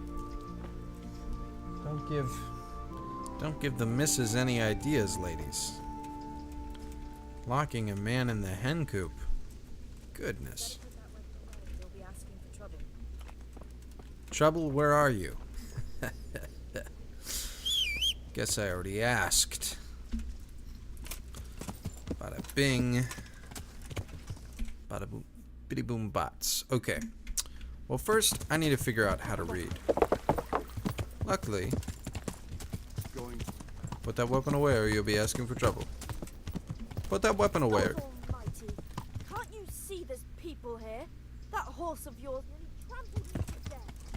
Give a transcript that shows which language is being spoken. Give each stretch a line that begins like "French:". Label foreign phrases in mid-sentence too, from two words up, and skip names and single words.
English: Don't give the missus any ideas, ladies. Locking a man in the hen coop. Goodness. Trouble, where are you? Guess I already asked. Bada bing. Bada boom. Bitty boom bots. Okay. Well, first, I need to figure out how to read. Luckily, put that weapon away or you'll be asking for trouble. Put that weapon away. Almighty, can't you see there's people trouble here. That horse of yours nearly trampled me to death.